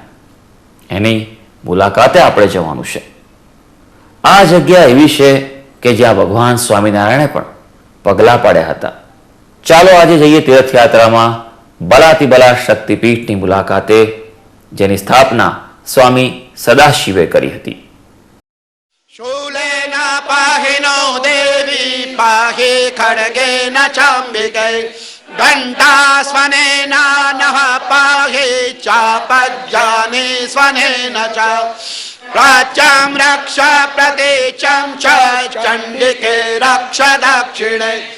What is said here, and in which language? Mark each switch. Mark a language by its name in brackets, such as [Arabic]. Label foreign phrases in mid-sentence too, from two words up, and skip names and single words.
[Gujarati] એની મુલાકાતે આપણે જવાનું છે. આ જગ્યા એવી છે કે જ્યાં ભગવાન સ્વામિનારાયણે પણ પગલાં પાડ્યા હતા. ચાલો આજે જઈએ તીર્થયાત્રામાં બલાતિબલા શક્તિપીઠની મુલાકાતે, જેની સ્થાપના સ્વામી સદાશિવે કરી હતી. [Sanskrit] शूलेन पाहिनो देवी पाहि खड्गेन चाम्बिके घण्टास्वनेन नः पाहि चापज्जाने स्वनेन च प्राच्यं रक्ष प्रतीचं च चण्डिके रक्ष दक्षिणे